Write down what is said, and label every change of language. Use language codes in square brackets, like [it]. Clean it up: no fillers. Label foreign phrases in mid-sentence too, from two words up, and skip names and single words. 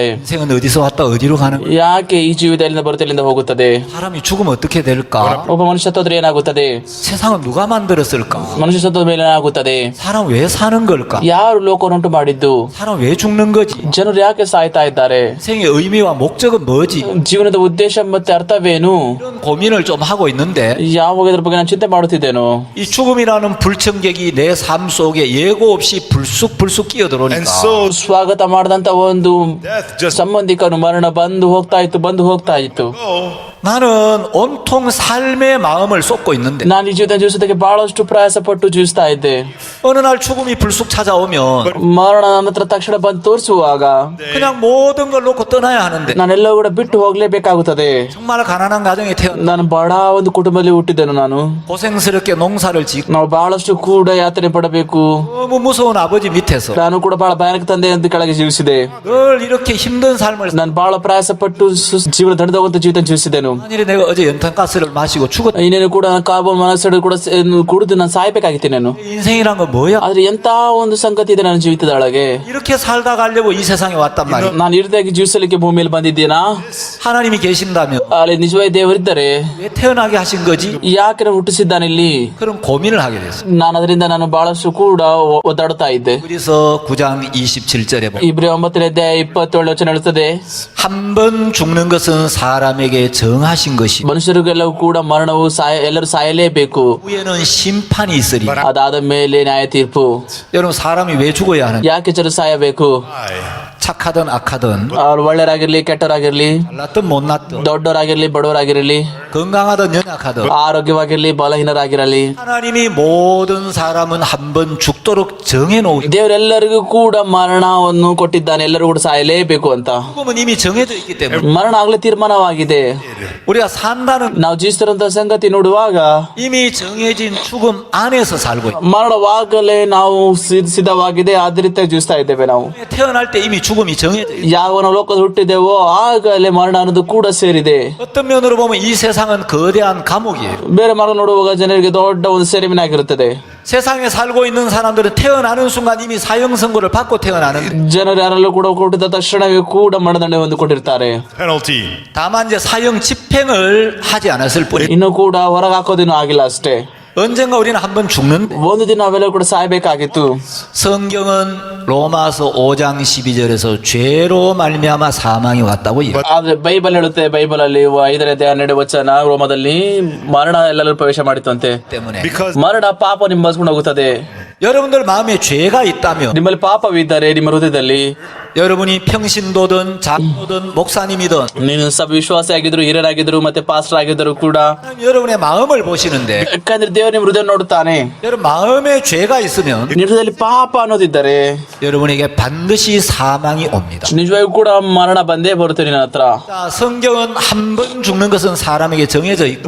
[ko] 인생은 어디서 왔다 어디로 가는 거야? [kn] ಯಾಕೆ ಈ ಜೀವಿತ ಎಲ್ಲಿಂದ ಬರುತ್ತೆ ಎಲ್ಲಿಂದ ಹೋಗುತ್ತದೆ, [ko] 사람이 죽으면 어떻게 될까? [kn] ಒಬ್ಬ ಮನುಷ್ಯ ಸತ್ತೋದ್ರೆ ಏನಾಗುತ್ತದೆ, [ko] 세상은 누가 만들었을까? [kn] ಮನುಷ್ಯ ಸತ್ತೋದ ಮೇಲೆ ಏನಾಗುತ್ತದೆ, [ko] 사람 왜 사는 걸까? [kn] ಯಾರು ಲೋಕವನ್ನುಂಟು ಮಾಡಿದ್ದು, [ko] 사람 왜 죽는 거지? [kn] ಜನರು ಯಾಕೆ ಸಾಯ್ತಾ ಇದ್ದಾರೆ, [ko] 인생의 의미와 목적은 뭐지? [kn] ಜೀವನದ ಉದ್ದೇಶ ಮತ್ತೆ ಅರ್ಥವೇನು, [ko] 이런 고민을 좀 하고 있는데 [kn] ಯಾವಾಗ ಇದ್ರ ಬಗ್ಗೆ ನಾನು ಚಿಂತೆ ಮಾಡುತ್ತಿದ್ದೇನೋ. [ko] 이 죽음이라는 불청객이 내 삶 속에 예고 없이 불쑥 끼어들어오니까 [en] and so [kn] ಸ್ವಾಗತ ಮಾಡಿದಂತ ಒಂದು [en] death just [kn] ಸಂಬಂಧಿಕನು ಮರಣ ಬಂದು ಹೋಗ್ತಾ ಇತ್ತು. [en] go. [ko] 나는 온통 삶의 마음을 쏟고 있는데 [kn] ನಾನು ಈ ಜೀವಿತ ಜೀವಿಸೋದಕ್ಕೆ ಬಹಳಷ್ಟು ಪ್ರಯಾಸ ಪಟ್ಟು ಜೀವಿಸ್ತಾ ಇದ್ದೆ. [ko] 어느 날 죽음이 불쑥 찾아오면 [kn] ಮರಣ ನನ್ನ ಹತ್ರ ತಕ್ಷಣ ಬಂದು ತೋರಿಸುವಾಗ [ko] 그냥 모든 걸 놓고 떠나야 하는데 [kn] ನಾನೆಲ್ಲ ಕೂಡ ಬಿಟ್ಟು ಹೋಗ್ಲೇಬೇಕಾಗುತ್ತದೆ. [ko] 정말 가난한 가정에 태어나 [kn] ನಾನು ಬಡ ಒಂದು ಕುಟುಂಬದಲ್ಲಿ ಹುಟ್ಟಿದ್ದೇನೆ. ನಾನು [ko] 고생스럽게 농사를 짓고 [kn] ನಾವು ಬಹಳಷ್ಟು ಕೂಡ ಯಾತನೆ ಪಡಬೇಕು. [ko] 너무 무서운 아버지 밑에서 [kn] ನಾನು ಕೂಡ ಬಹಳ ಭಯಾನಕ ತಂದೆ ಅಂತ ಕೆಳಗೆ ಜೀವಿಸಿದೆ. [ko] 늘 이렇게 힘든 삶을 [kn] ನಾನು ಬಹಳ ಪ್ರಯಾಸ ಪಟ್ಟು ಜೀವನ ದಂಡದವಂತ ಜೀವಿತ ಜೀವಿಸಿದೆನು. [ko] 만일에 내가 어제 연탄가스를 마시고 죽었 [kn] ಇನ್ನೇನು ಕೂಡ [en] carbon monoxide [kn] ಕೂಡ ಕುಡಿದು ನಾನು ಸಾಯ್ಬೇಕಾಗಿತ್ತು ನಾನು. [ko] 인생이란 건 뭐야? [kn] ಆದ್ರೆ ಎಂತ ಒಂದು ಸಂಗತಿ ಇದೆ ನನ್ನ ಜೀವಿತದ ಒಳಗೆ. [ko] 이렇게 살다 가려고 이 세상에 왔단 말이야. [kn] ನಾನು ಇರ್ದಾಗಿ ಜೀವಿಸಲಿಕ್ಕೆ ಭೂಮಿಯಲ್ಲಿ ಬಂದಿದ್ದೀನಾ? [ko] 하나님이 계신다면 [kn] ಅಲ್ಲಿ ನಿಜವಾಗಿ ದೇವರಿದ್ದರೆ [ko] 왜 태어나게 하신 거지? [kn] ಯಾಕೆ ನಾನು ಹುಟ್ಟಿಸಿದ್ದಾನೆ ಇಲ್ಲಿ? [ko] 그런 고민을 하게 됐어. [kn] ನಾನು ಅದರಿಂದ ನಾನು ಬಹಳಷ್ಟು ಕೂಡ ಒದ್ದಾಡುತ್ತಾ ಇದ್ದೆ. [ko] 그래서 9장 27절에 보면 [kn] ಇಬ್ರಿ 9ನೇ ಅಧ್ಯಾಯ 27 ವಚನ ಹೇಳುತ್ತದೆ, [ko] 한 번 죽는 것은 사람에게 정하신 것이 [kn] ಮನುಷ್ಯರಿಗೆಲ್ಲವೂ ಕೂಡ ಮರಣವು ಎಲ್ಲರೂ ಸಾಯಲೇಬೇಕು. [ko] 후에는 심판이 있으리. [kn] ಅದಾದ ಮೇಲೆ ನ್ಯಾಯ ತೀರ್ಪು. [ko] 여러분 사람이 왜 죽어야 하는지 [kn] ಯಾಕೆ ಜನರು ಸಾಯಬೇಕು? [ko] 착하든 악하든 [kn] ಅವ್ರು ಒಳ್ಳೆಯರಾಗಿರ್ಲಿ ಕೆಟ್ಟವರಾಗಿರ್ಲಿ, [ko] 잘났든 못났든 [kn] ದೊಡ್ಡವರಾಗಿರ್ಲಿ ಬಡವರಾಗಿರಲಿ, [ko] 건강하든 연약하든 [kn] ಆರೋಗ್ಯವಾಗಿರ್ಲಿ ಬಲಹೀನರಾಗಿರಲಿ, [ko] 하나님이 모든 사람은 한 번 죽도록 정해놓으신. [kn] ದೇವರೆಲ್ಲರಿಗೂ ಕೂಡ ಮರಣವನ್ನು ಕೊಟ್ಟಿದ್ದಾನೆ. ಎಲ್ಲರೂ ಕೂಡ ಸಾಯಲೇಬೇಕು ಅಂತ. [ko] 죽음은 이미 정해져 있기 때문에 [kn] ಮರಣ ಆಗ್ಲೇ ತೀರ್ಮಾನವಾಗಿದೆ. [ko] 우리가 산다는 [kn] ನಾವು ಜೀವಿಸ್ತಿರೋಂಥ ಸಂಗತಿ ನೋಡುವಾಗ [ko] 이미 정해진 죽음 안에서 살고 있고 [kn] ಮರಣವಾಗಲೇ ನಾವು ಸಿದ್ಧವಾಗಿದೆ ಅದೇ ರೀತಿಯಾಗಿ ಜೀವಿಸ್ತಾ ಇದ್ದೇವೆ ನಾವು [ko] 태어날 때 ಇ미 죽음이 정해져 있고 [kn] ಯಾವ ನಾವು ಲೋಕದ ಹುಟ್ಟಿದ್ದೇವೋ ಆಗಲೇ ಮರಣ ಅನ್ನೋದು ಕೂಡ ಸೇರಿದೆ. [ko] 어떤 면으로 보면 이 세상은 거대한 감옥이에요. [kn] ಬೇರೆ ಮಾರ್ಗ ನೋಡುವಾಗ ಜನರಿಗೆ ದೊಡ್ಡ ಒಂದು ಸೆರೆಮನೆ ಆಗಿರುತ್ತದೆ. [ko] 세상에 살고 있는 사람들은 태어나는 순간 이미 사형 선고를 받고 태어나는데 [kn] ಜನರು ಯಾರೆಲ್ಲೂ ಕೂಡ ಹುಟ್ಟಿದ ತಕ್ಷಣವೇ ಕೂಡ ಮರಣದಂಡ ಹೊಂದಿಕೊಂಡಿರ್ತಾರೆ. [en] penalty. [ko] 다만 이제 사형 집행을 하지 않았을 뿐이에요. [kn] ಇನ್ನು ಕೂಡ ಹೊರಗೆ ಹಾಕೋದೇನು ಆಗಿಲ್ಲ ಅಷ್ಟೇ. [ko] 언젠가 우리는 한번 죽는데 [kn] ಒಂದು ದಿನ ಅವೆಲ್ಲ ಕೂಡ ಸಾಯ್ಬೇಕಾಗಿತ್ತು. [ko] 성경은 로마서 5장 12절에서 죄로 말미암아 사망이 왔다고 얘기해요. [kn] ಆದ್ರೆ ಬೈಬಲ್ ಹೇಳುತ್ತೆ, ಬೈಬಲ್ ಅಲ್ಲಿ 5ನೇ ಅಧ್ಯಾಯ 12ನೇ ವಚನ, ರೋಮದಲ್ಲಿ ಮರಣ ಎಲ್ಲರೂ ಪ್ರವೇಶ ಮಾಡಿತು ಅಂತೆ. [ko] 때문에 [en] Because [kn] ಮರಣ ಪಾಪ ನಿಂಬಸ್ಕೊಂಡು ಹೋಗುತ್ತದೆ. [ko] 여러분들 마음에 죄가 있다면 [kn] ನಿಮ್ಮಲ್ಲಿ ಪಾಪವಿದ್ದರೆ ನಿಮ್ಮ ಹೃದಯದಲ್ಲಿ, [ko] 여러분이 평신도든 장로든 목사님이든 [kn] ನೀನು ಸಬ್ ವಿಶ್ವಾಸಿ ಆಗಿದ್ರು, ಹಿರಿಯರಾಗಿದ್ರು, ಮತ್ತೆ ಪಾಸ್ಟರ್ ಆಗಿದ್ರು ಕೂಡ, [ko] 여러분의 마음을 보시는데 [kn] ಯಾಕಂದ್ರೆ ದೇವರು ನಿಮ್ಮ ಹೃದಯ ನೋಡುತ್ತಾನೆ. [ko] 여러분 마음에 죄가 있으면 [kn] ನಿಮ್ಮ ಹೃದಯದಲ್ಲಿ ಪಾಪ ಅನ್ನೋದಿದ್ದರೆ [ko] 여러분에게 반드시 사망이 옵니다. [kn] ನಿಜವಾಗಿಯೂ ಕೂಡ ಮರಣ ಬಂದೇ ಬರುತ್ತೆ ನಿನ್ನ ಹತ್ರ. [ko] 자, 성경은 한 번 죽는 것은 사람에게 정해져 있고